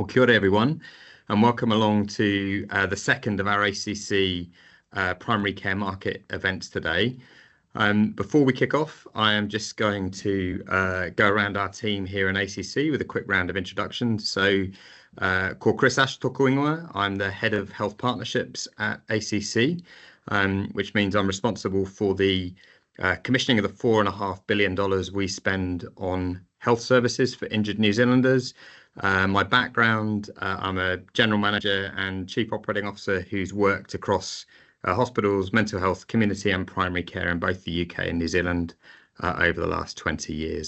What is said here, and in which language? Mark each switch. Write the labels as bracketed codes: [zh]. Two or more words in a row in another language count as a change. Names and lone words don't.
[en] Well, [mi] kia ora [en] everyone, and welcome along to the second of our ACC primary care market events today. Before we kick off, I am just going to go around our team here in ACC with a quick round of introductions. So, [mi] ko Chris Ash tōku ingoa. [en] I'm the head of health partnerships at ACC, which means I'm responsible for the commissioning of the $4.5 billion we spend on health services for injured New Zealanders. My background, I'm a general manager and chief operating officer who's worked across hospitals, mental health, community and primary care in both the UK and New Zealand over the last 20 years.